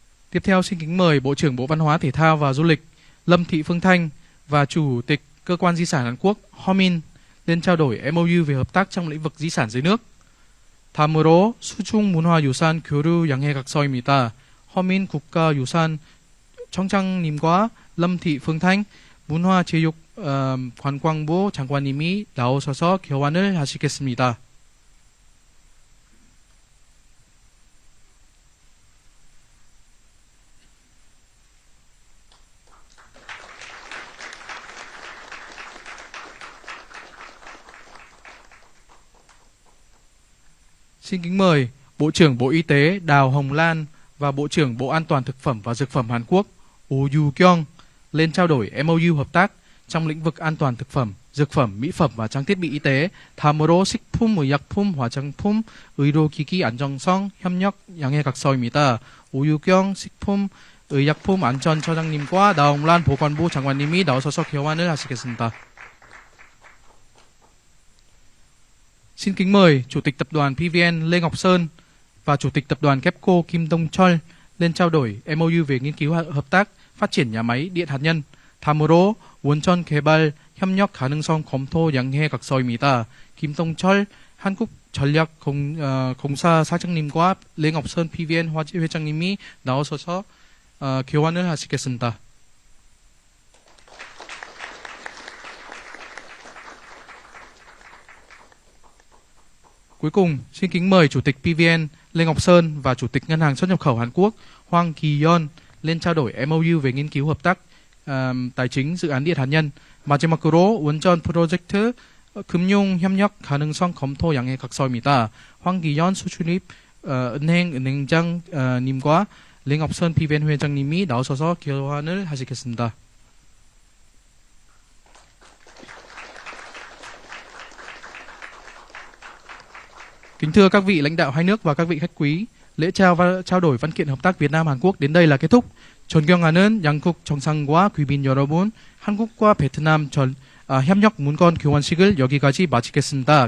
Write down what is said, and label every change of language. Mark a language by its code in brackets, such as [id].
[vi] Tiếp theo xin kính mời Bộ trưởng Bộ Văn hóa, Thể thao và Du lịch Lâm Thị Phương Thanh và Chủ tịch Cơ quan Di sản Hàn Quốc Homin lên trao đổi MOU về hợp tác trong lĩnh vực di sản dưới nước. [ko] 다음으로 수중문화유산 교류 양해각서입니다. 허민 국가유산 청장님과 lâm thị phương thanh 문화체육관광부 장관님이 나오셔서 교환을 하시겠습니다. [vi] Xin kính mời Bộ trưởng Bộ Y tế Đào Hồng Lan và Bộ trưởng Bộ An toàn Thực phẩm và Dược phẩm Hàn Quốc Oh Yu-kyung lên trao đổi MOU hợp tác trong lĩnh vực an toàn thực phẩm, dược phẩm, mỹ phẩm và trang thiết bị y tế. [ko] 다음으로 식품의약품, 화장품, 의료기기 안정성 협력 양해각서입니다. 오유경 식품의약품안전처장님과 나홍란 보건부 장관님이 나오셔서 교환을 하시겠습니다. [vi] Xin kính mời Chủ tịch Tập đoàn PVN Lê Ngọc Sơn và Chủ tịch Tập đoàn KEPCO Kim Dong Chol lên trao đổi MOU về nghiên cứu hợp tác phát triển nhà máy điện hạt nhân. [ko] 다음으로 원전 개발 협력 가능성 검토 양해 각서입니다. 김동철 한국전략공사 사장님과 레ngọc sơn PVN 회장님이 나오셔서 교환을 하시겠습니다. [vi] Cuối cùng, xin kính mời Chủ tịch PVN Lê Ngọc Sơn và Chủ tịch Ngân hàng xuất nhập khẩu Hàn Quốc Hwang Ki-yeon lên trao đổi MOU về nghiên cứu hợp tác tài chính dự án điện hạt nhân. [ko] 마지막으로 원전 프로젝트 금융 협력 가능성 검토 양해 각서입니다. 황기현 수출입 은행장 님과 레ngọc sơn PVN 회장님이 나오셔서 교환을 하시겠습니다. [vi] Kính thưa các vị lãnh đạo hai nước và các vị khách quý, lễ trao đổi văn kiện hợp tác Việt Nam Hàn Quốc đến đây là kết thúc. [ko] 존경하는 양국 정상과 귀빈 여러분, 한국과 베트남 협력 문건 교환식을 여기까지 마치겠습니다.